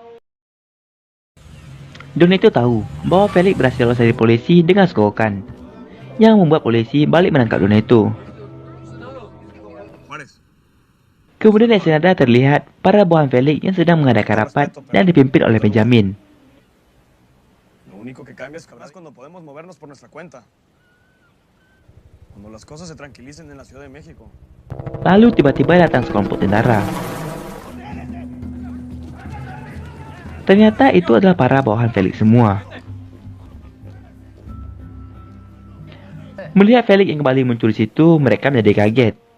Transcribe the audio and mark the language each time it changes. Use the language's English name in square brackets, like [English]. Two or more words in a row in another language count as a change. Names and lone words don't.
[Indonesian] Doneto tahu bahwa Felix berhasil lolos dari polisi dengan segokan, yang membuat polisi balik menangkap Doneto. Kemudian di Ensenada terlihat para bawahan Felix yang sedang mengadakan rapat dan dipimpin oleh Benjamin. [Spanish] Lo único que cambia es cuando podemos movernos por nuestra cuenta. Cuando las cosas se tranquilicen en la Ciudad de México. [Indonesian] Lalu tiba-tiba datang sekelompok tentara. Ternyata itu adalah para bawahan Felix semua. Melihat Felix yang kembali muncul di situ, mereka menjadi kaget.